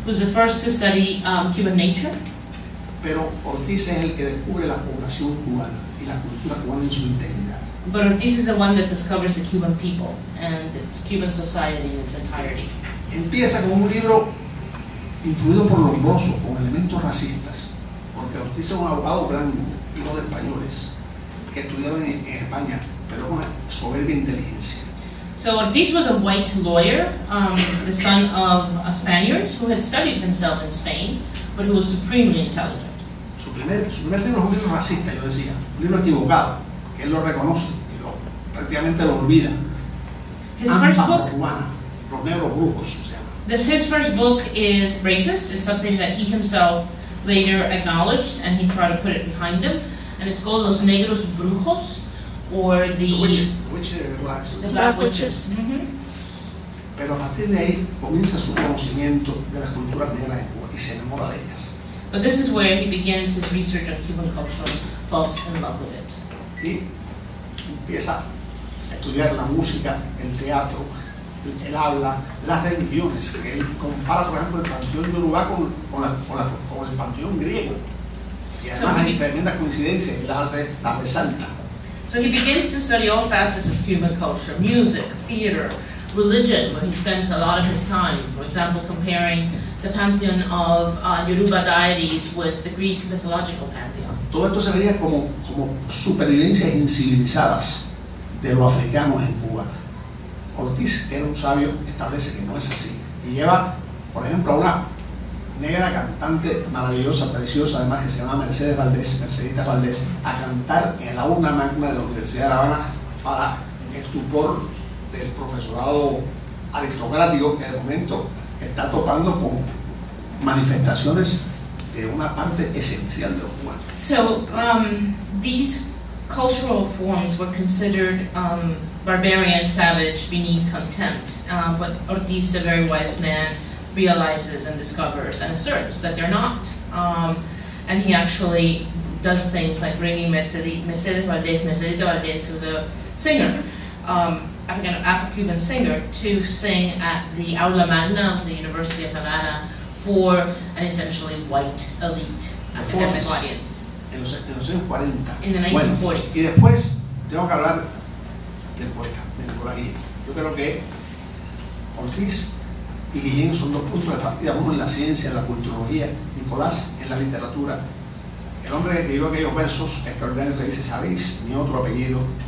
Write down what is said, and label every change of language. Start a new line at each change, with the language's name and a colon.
English: who's the first to study Cuban nature.
Spanish: Pero Ortiz es el que descubre la población cubana y la cultura cubana en su integridad.
English: But Ortiz is the one that discovers the Cuban people and its Cuban society in its entirety.
Spanish: Empieza con un libro influido por los mozos, con elementos racistas, porque Ortiz es un abogado blanco, hijo de españoles, que estudiaron en España, pero con una soberbia inteligencia.
English: So Ortiz was a white lawyer, the son of Spaniards who had studied himself in Spain, but who was supremely intelligent.
Spanish: Su primer libro es un libro racista, yo decía, un libro equivocado, que él lo reconoce y prácticamente lo olvida.
English: His first book,
Spanish: cubana, los negros brujos se llama.
English: his first book is racist. It's something that he himself later acknowledged, and he tried to put it behind him. And it's called Los Negros Brujos, or the Black Witches.
Spanish: Pero a partir de ahí comienza su conocimiento de las culturas negras en Cuba y se enamora de ellas.
English: But this is where he begins his research on Cuban culture and falls in love with it.
Spanish: Y empieza a estudiar la música, el teatro, el habla, las religiones, que él compara, por ejemplo, el panteón de Urubá con el panteón griego. Y además hay tremendas coincidencias y las resalta.
English: So he begins to study all facets of Cuban culture, music, theater, religion, where he spends a lot of his time, for example, comparing the pantheon of Yoruba deities with the Greek mythological pantheon.
Spanish: Todo esto se veía como supervivencias incivilizadas de los africanos en Cuba. Ortiz, que era un sabio, establece que no es así. Y lleva, por ejemplo, a una negra cantante maravillosa, preciosa, además, que se llama Mercedita Valdés, a cantar en la aula magna de la Universidad de La Habana para estupor del profesorado aristocrático, que de momento está topando con manifestaciones de una parte esencial de los cubanos.
English: So these cultural forms were considered barbarian, savage, beneath contempt, but Ortiz, a very wise man, realizes and discovers and asserts that they're not. And he actually does things like bringing Mercedita Valdés, who's a singer, Afro-Cuban singer, to sing at the Aula Magna of the University of Havana for an essentially white elite academic audience.
Spanish: En los años 40.
English: In the 1940s.
Spanish: Bueno, y después tengo que hablar del poeta, de Nicolás Guillén. Yo creo que Ortiz y Guillén son dos puntos de partida, uno en la ciencia, en la culturología, Nicolás en la literatura. El hombre que escribió aquellos versos extraordinarios que dice: ¿sabéis mi otro apellido?